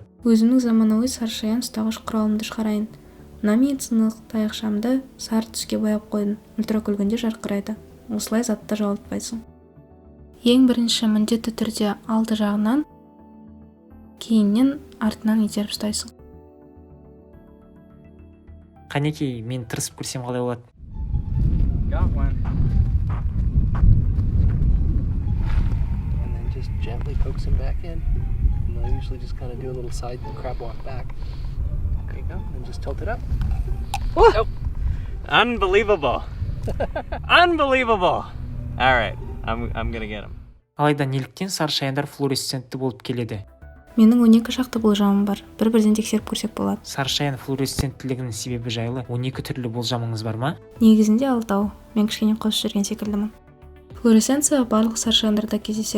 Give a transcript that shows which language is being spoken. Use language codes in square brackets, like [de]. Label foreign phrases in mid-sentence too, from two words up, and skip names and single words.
[kk] Өзімнің заманауи сарышаян ұстағыш құралымды шығарайын. Мына медициналық таяқшамды сары түске бояп қойдым. Ультракүлгінде жарқырайды. Осылай затты жоғалтпайсың. Ең бірінші міндетті түрде алды жағынан, кейіннен артынан итеріп ұстайсың. Қанекей, мен тырысып көрсем қалай болады? [en] Got one. And then just gently coax him back in. And I'll usually just kind of do a little side crab walk back. There you go. And just tilt it up. Oh. Unbelievable. Unbelievable. All right, I'm gonna get him. [kk] Алайда неліктен сарышаяндар флуоресцентті болып келеді? Менің 12 шақты болжамым бар. Бір-бірден тексеріп көрсек болады. Сарышаян флуоресценттілігінің себебі жайлы 12 түрлі болжамыңыз бар ма? Негізінде 6. Мен кішкене қосып жүрген секілдімін. Флуоресценция барлық сарышаяндарда кездеседі.